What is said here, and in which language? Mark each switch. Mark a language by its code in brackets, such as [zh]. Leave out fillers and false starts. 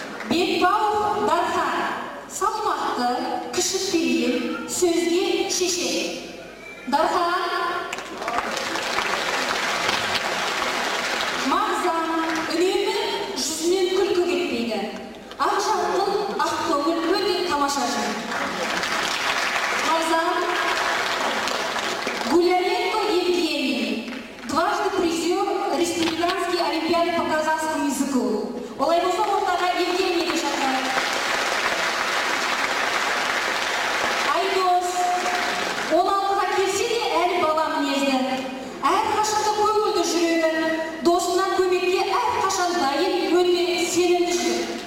[kk] Бекбауов Дархан салмақты, кішіпейіл, сөзге шешен. Дархан мағзам, үнемі жүзінен күлкі кетпейді. Ақ жарқын, ақ көңіл өте тамаша жын. [ru] Мағзам Гуляленко Евгений, дважды призер Республиканской олимпиады по казахскому языку. [kk] Олай болса ортаға Евгенийді шақырайық. Айдос 16-ға келсе де әлі бала мінезді. Әрқашанда көңілді жүреді. Досынан көмекке әрқашан дайын, өте сенімді жүреді.